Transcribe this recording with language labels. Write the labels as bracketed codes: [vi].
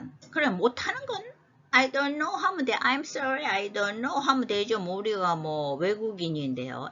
[ko] 그래 못하는 건 [en] I don't know [ko] 하면 돼. [en] I'm sorry, I don't know [ko] 하면 되죠. 우리가 뭐 외국인인데요.